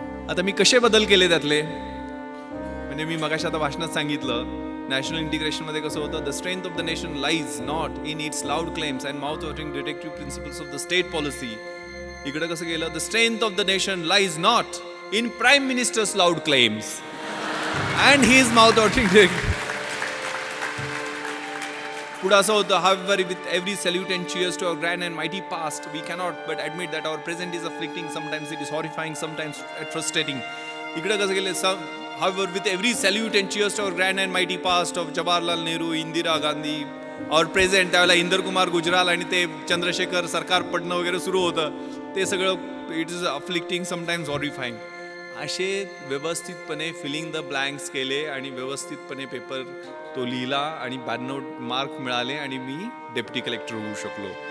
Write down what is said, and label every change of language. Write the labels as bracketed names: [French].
[Marathi] आता मी कसे बदल केले त्यातले, म्हणजे मी मगाशी आता भाषणात सांगितलं नॅशनल इंटिग्रेशनमध्ये कसं होतं, [English] The strength of the nation lies not in its loud claims and mouth watering directive principles of the state policy. [Marathi] इकडे कसं गेलं, [English] The strength of the nation lies not in prime minister's loud claims and he is mouth watering. [Marathi] पुढे असं होतं, [English] however with every salute and cheers to our grand and mighty past we cannot but admit that our present is afflicting, sometimes it is horrifying, sometimes frustrating. [Marathi] इकडे कसं गेले, [English] however with every salute and cheers to our grand and mighty past of Jawaharlal Nehru, Indira Gandhi, our present, [Marathi] त्यावेळेला इंदर कुमार गुजराल आणि ते चंद्रशेखर सरकार पडणं वगैरे सुरू होतं, ते सगळं [English] It is afflicting, sometimes horrifying. [Marathi] असे व्यवस्थितपणे फिलिंग द ब्लँक्स केले आणि व्यवस्थितपणे पेपर तो लिहिला आणि 92 मार्क मिळाले आणि मी डेप्युटी कलेक्टर होऊ शकलो.